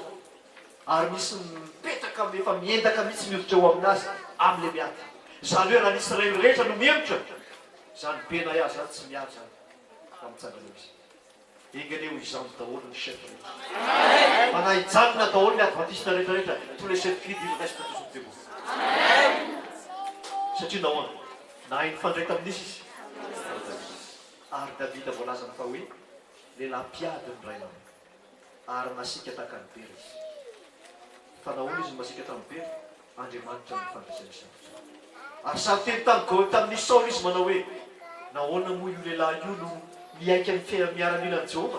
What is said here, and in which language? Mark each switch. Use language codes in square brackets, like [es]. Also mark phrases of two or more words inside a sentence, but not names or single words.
[mg] Ary misy mipetaka efa miendaka mihitsy mioditra eo aminazy amin'ilay miady. Zany hoe raha ny Israely rehetra no miembotra, zany pena iaho zany tsy miady zany. Famitsanganao izy. Enganeo izany daholo ny chef rehetra. Fa na hijanona daholo ny adventiste rehetrarehetra, [fr] tous les chefs guides ils restent toujours debout. [mg] Satria nahoana? Nahay nifandray tamin'izy izy. Ary Davida voalazany fa hoe lehilahy mpiady ny ray aman'iny. Ary masika tahaka ny bery izy. Fa nahoana izy masika tamin'ny bery? Andriamanitra ny fandraisany sarotra. Ary samy teny tamin'ny Saoly izy manao hoe nahoana moa io lehilahy io no miaika ny miara-mila ny Jehova?